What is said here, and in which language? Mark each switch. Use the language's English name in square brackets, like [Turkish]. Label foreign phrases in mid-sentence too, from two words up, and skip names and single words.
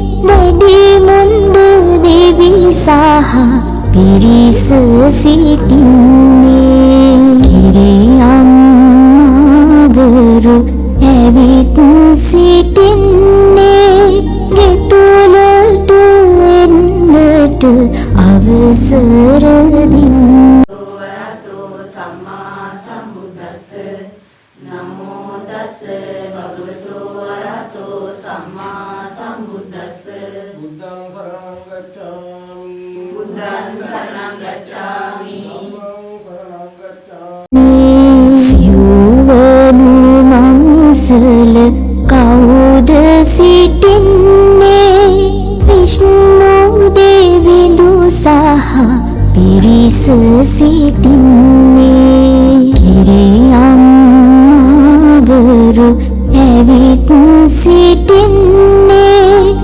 [Sinhala] දැඩි මුණ්ඩ දෙවි සහ පිරිස සිටින්නේ. කිරි අම්මාවරු ඇවිත් සිටින්නේ. ගෙතුළට එන්නට අවසර දෙන්නේ. [Pali] වරහතෝ සම්මා සම්බුද්දස්ස. නමෝ තස්ස භගවතෝ වරහතෝ සම්මා සම්බුද්දස්ස. බුද්ධං සරණං ගච්ඡාමි. බුද්ධං සරණං ගච්ඡාමි. ධම්මං සරණං ගච්ඡාමි. [Sinhala] සිව්වනු මංසල කවුද සිටින්නේ? විෂ්ණු දෙවිඳු සහ පිරිස සිටින්නේ. කිරි අම්මාවරු ඇවිත් සිටින්නේ.